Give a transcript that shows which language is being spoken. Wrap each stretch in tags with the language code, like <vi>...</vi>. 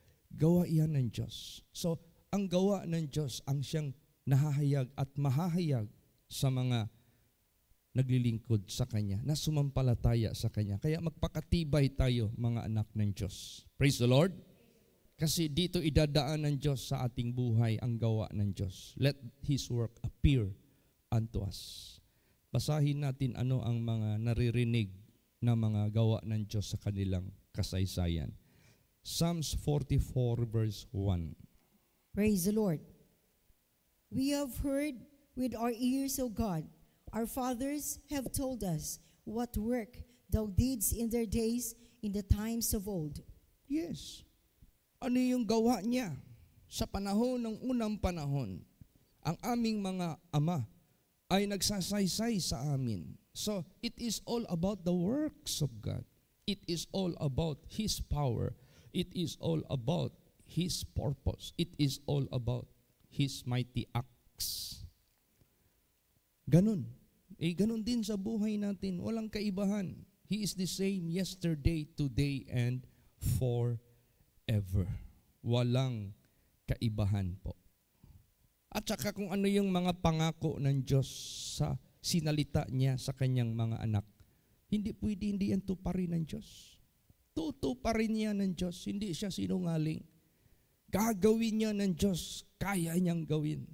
<tl>Gawa iyan ng Diyos. So, ang gawa ng Diyos ang siyang nahahayag at mahahayag sa mga naglilingkod sa Kanya, na sumampalataya sa Kanya. Kaya magpakatibay tayo, mga anak ng Diyos.</tl> <en>Praise the Lord.</en> <tl>Kasi dito idadaan ng Diyos sa ating buhay ang gawa ng Diyos.</tl> <en>Let His work appear unto us.</en> <tl>Basahin natin ano ang mga naririnig na mga gawa ng Diyos sa kanilang kasaysayan.</tl> <en>Psalms 44 verse 1. Praise the Lord. We have heard with our ears, O God. Our fathers have told us what work thou didst in their days, in the times of old. Yes.</en> <tl>Ano yung gawa niya sa panahon ng unang panahon? Ang aming mga ama ay nagsasaysay sa amin.</tl> <en>So, it is all about the works of God. It is all about His power. It is all about His purpose. It is all about His mighty acts. Ganun.</en> <tl>Ganun din sa buhay natin. Walang kaibahan.</tl> <en>He is the same yesterday, today, and forever.</en> <tl>Walang kaibahan po. At saka kung ano yung mga pangako ng Diyos sa sinalita niya sa kanyang mga anak, hindi yan tuparin ng Diyos. Tutuparin niya ng Diyos. Hindi siya sinungaling. Gagawin niya ng Diyos, kaya niyang gawin.</tl>